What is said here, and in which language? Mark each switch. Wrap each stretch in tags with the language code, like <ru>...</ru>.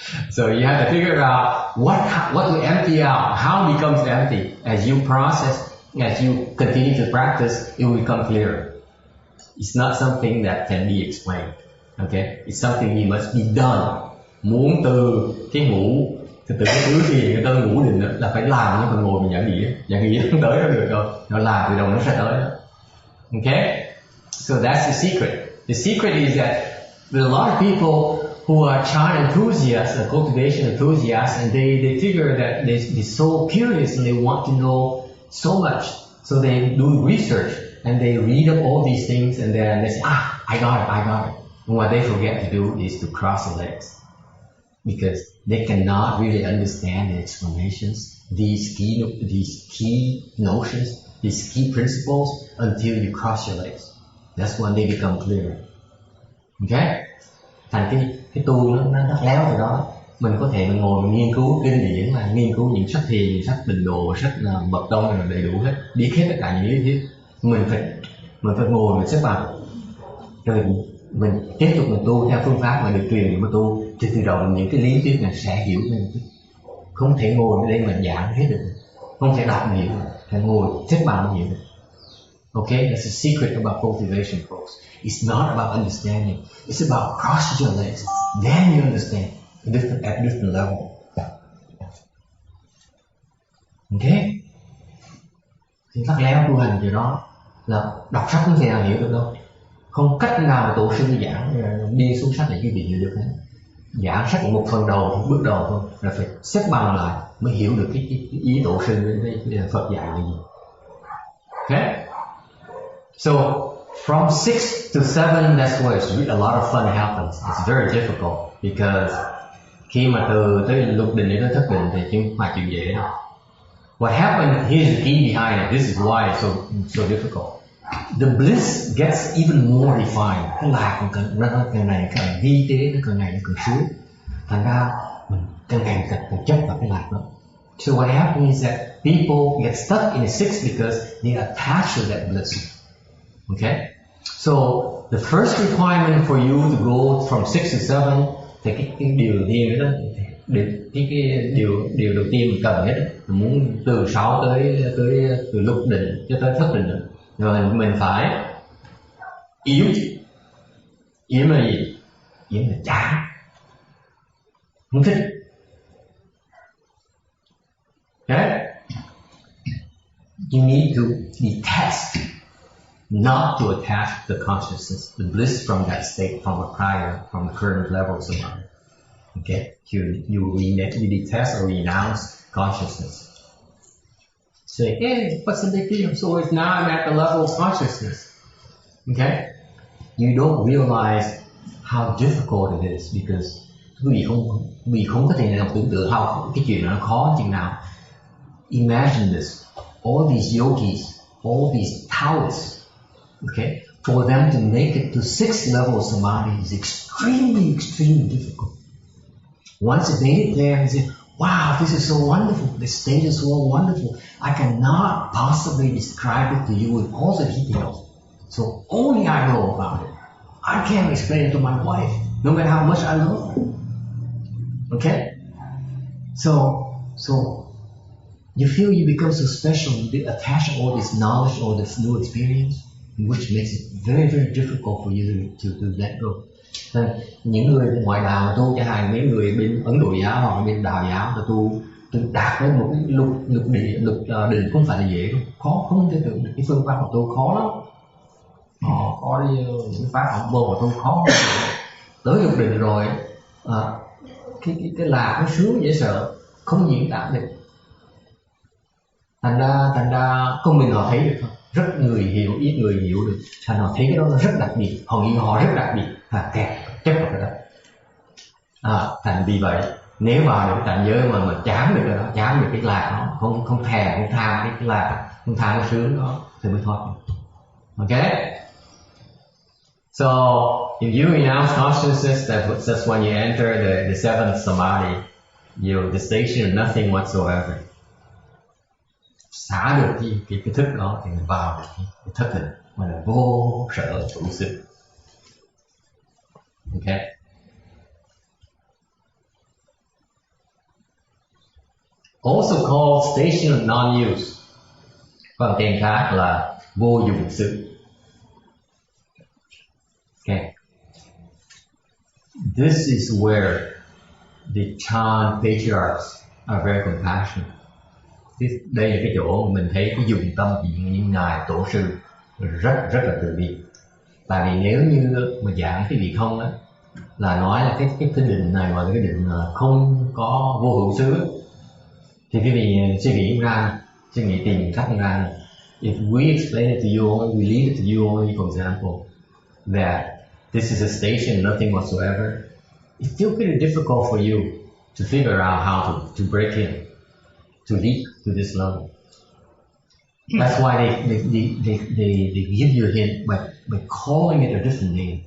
<en>So you have to figure out what to empty out, how it becomes empty. As you process, as you continue to practice, it will become clearer. It's not something that can be explained. Okay, it's something you must be done.</en> <vi>Muốn từ cái từ cái tứ thiền tới ngũ định là phải làm, chứ còn ngồi mình giảng nghĩa không tới đó được đâu. Nó làm từ đầu nó sẽ tới đó.</vi> <en>Okay, so that's the secret. The secret is that there are a lot of people who are Chan enthusiasts, cultivation enthusiasts, and they figure that they're so curious and they want to know so much, so they do research and they read up all these things and then they say, I got it. And what they forget to do is to cross the legs, because they cannot really understand the explanations, these key notions, these key principles until you cross your legs. That's when they become clear. Okay?</en> <vi>Thành cái tu nó rất léo từ đó. Mình có thể mình ngồi mình nghiên cứu kinh điển, là nghiên cứu những sách thiền, những sách Tịnh Độ, sách Mật Tông là đầy đủ hết, biết hết tất cả những lý thuyết. Mình phải ngồi mình xếp bằng, rồi mình tiếp tục mình tu theo phương pháp mà được truyền để mà tu, thì từ đầu những cái lý thuyết này sẽ hiểu lên. Không thể ngồi ở đây mà giảng hết được, không thể đọc hiểu, phải ngồi xếp bằng hiểu được.</vi> <en>Okay, that's the secret about cultivation, folks. It's not about understanding. It's about crossing your legs. Then you understand at different level. Okay?</en> <vi>Thì tắc léo tu hành thì đó là đọc sách không thể nào hiểu được đâu. Không cách nào mà tổ sư giảng đi xuống sách để quý vị hiểu được hết. Giảng sách một phần đầu, bước đầu thôi, là phải xếp bằng lại mới hiểu được cái ý tổ sư với Phật dạy là gì.</vi> <en>Okay? So from 6 to 7, that's where a lot of fun happens. It's very difficult because</en> <vi>khi mà từ tới lục định đến tới thất định thì không phải chuyện dễ đâu.</vi> <en>What happened? Here's the key behind it. This is why it's so difficult. The bliss gets even more defined.</en> <vi>Cái lạc càng ngày càng vi tế, nó càng ngày càng sướng. Thành ra mình càng ngày càng chấp vào cái lạc đó.</vi> <en>So what happens is that people get stuck in the 6 because they attach to that bliss. Okay, so the first requirement for you to go from 6 to 7,</en> <vi>thì cái điều đầu tiên đó, cái điều đầu tiên mình cần hết, mình muốn từ 6 tới từ lục định cho tới thất định, rồi mình phải yếu là gì? Yếu là chán, không thích.</vi> <en>Okay, you need to detest. Not to attach the consciousness, the bliss from that state, from the current level of samadhi. Okay, you detest or renounce consciousness. Say, hey, what's the big deal? So it's now I'm at the level of consciousness. Okay, you don't realize how difficult it is because</en> <vi>vì không có thể nào tưởng tượng</vi> <en>how</en> <vi>cái chuyện nó khó chừng nào.</vi> <en>Imagine this: all these yogis, all these Taoists. Okay, for them to make it to 6th level samadhi is extremely difficult. Once they made it there, they say, wow, this is so wonderful, this state is so wonderful, I cannot possibly describe it to you with all the details. So only I know about it. I can't explain it to my wife, no matter how much I love her. Okay? So you feel you become so special, you attach all this knowledge, all this new experience, which makes it very difficult for you to let go.</en> <vi>Nên những người ngoại đạo tu, chẳng hạn mấy người bên Ấn Độ giáo hoặc bên Đạo giáo tu đạt đến một cái lục định không phải là dễ đâu, khó, không thể tưởng cái phương pháp của tôi khó lắm. Họ có đi những pháp học môn của tôi khó tới lục định rồi, cái lạc nó sướng dễ sợ, không diễn tả được. thành ra con mình họ thấy được không, rất người hiểu, ít người hiểu được, thành họ thấy cái đó nó rất đặc biệt, họ nghĩ họ rất đặc biệt, kẹt chấp vào cái đó. Thành vì vậy nếu vào được cảnh giới mà chán được cái đó, chán được cái lạc nó, không thèm, không tham cái lạc, không tham cái sướng đó thì mới thoát.</vi> <en>Okay. So if you renounce consciousness, that's when you enter the seventh samadhi, the station of nothing whatsoever.</en> <vi>Xả được cái thức đó thì mình vào được cái thức định mà là vô sở hữu sự.</vi> <en>Okay. Also called station of non-use.</en> <vi>Còn tên khác là vô dụng sự.</vi> <en>Okay. This is where the Chan patriarchs are very compassionate.</en> <vi>Đây là cái chỗ mình thấy cái dụng tâm chuyện những ngài tổ sư rất là từ bi. Tại vì nếu như mà giảng cái vị không á, là nói là cái định này mà cái định không có vô hữu xứ, thì cái vị suy nghĩ tìm cách ra.</vi> <en>If we explain it to you only, we leave it to you only, for example, that this is a station, nothing whatsoever, it's still pretty difficult for you to figure out how to break in, to leap to this level. That's why they give you a hint by calling it a different name.</en>